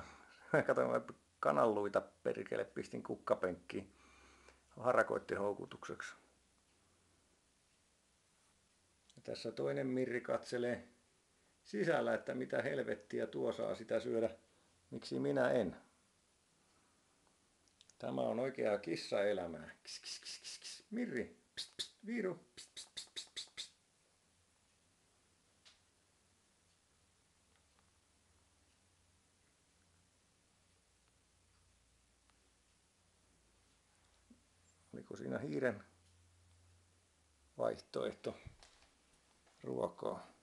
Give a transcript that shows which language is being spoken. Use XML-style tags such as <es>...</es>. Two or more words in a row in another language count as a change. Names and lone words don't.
<fi>Katsotaan, kananluita perkele pistin kukkapenkkiin harakoitten houkutukseksi. Ja tässä toinen Mirri katselee sisällä, että mitä helvettiä tuo saa sitä syödä. Miksi minä en? Tämä on oikeaa kissaelämää. Kis, kis, kis, kis, kis. Mirri, pst, pst, Viiru, pst, pst, pst, pst, pst, pst. Oliko siinä hiiren vaihtoehto ruokaa?</fi>